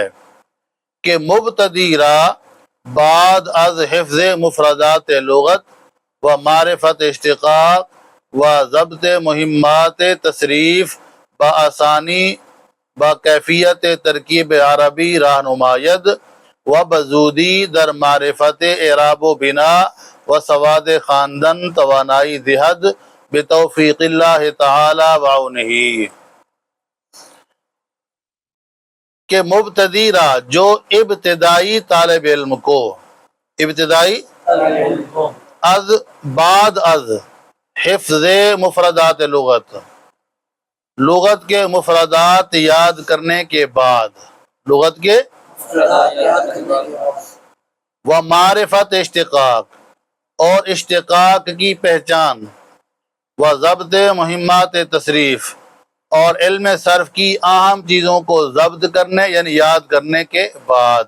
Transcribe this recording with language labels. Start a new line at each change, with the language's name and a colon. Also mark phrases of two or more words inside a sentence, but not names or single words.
Persian: کہ مبتدی را بعد از حفظ مفردات لغت و معرفت اشتقاق و ضبط مہمات تصریف بآسانی با کیفیت ترکیب عربی رہنماید و بزودی در معرفت اعراب و بنا و سواد خواندن توانائی دہد بتوفیق اللہ تعالی و عونہ۔ کہ مبتدی را،
Urdu: جو ابتدائی طالب علم کو،
Persian: ابتدائی از بعد از حفظ مفردات لغت،
Urdu: لغت کے مفردات یاد کرنے کے بعد، لغت کے
Persian: و معرفت اشتقاق،
Urdu: اور اشتقاق کی پہچان،
Persian: و ضبط مہمات تصریف،
Urdu: اور علم صرف کی اہم چیزوں کو ضبط کرنے یعنی یاد کرنے کے بعد۔